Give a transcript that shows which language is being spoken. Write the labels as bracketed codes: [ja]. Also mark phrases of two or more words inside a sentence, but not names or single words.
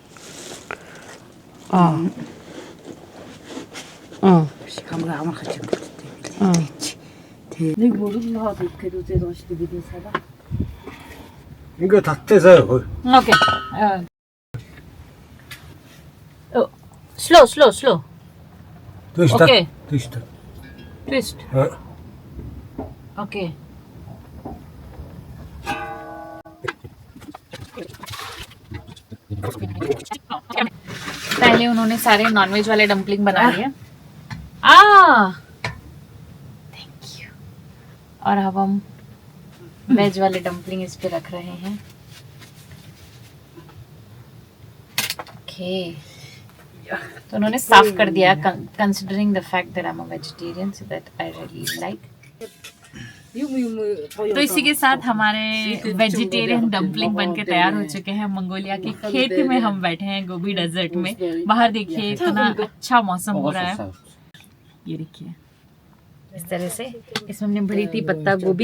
[ko] 이거 다 떼서요. [en] Okay. Oh, slow. [ko] 됐다. 오케이. 됐다. [en] Twist. Okay. [hi] पहले उन्होंने सारे नॉनवेज वाले डम्पलिंग बना लिए। [en] Thank you. [hi] और अब हम वेज वाले डम्पलिंग इस पे रख रहे हैं। ओके, तो उन्होंने साफ कर दिया, [en] Considering the fact that I am a vegetarian, so that I really like. [hi] तो इसी के साथ हमारे [en] vegetarian dumplings [hi] बनके तैयार हो चुके हैं। मंगोलिया के खेत में हम बैठे हैं, गोबी डेजर्ट में। बाहर देखिए इतना अच्छा मौसम हो रहा है। ये देखिए इस तरह से इसमें हमने भरी थी पत्ता गोभी।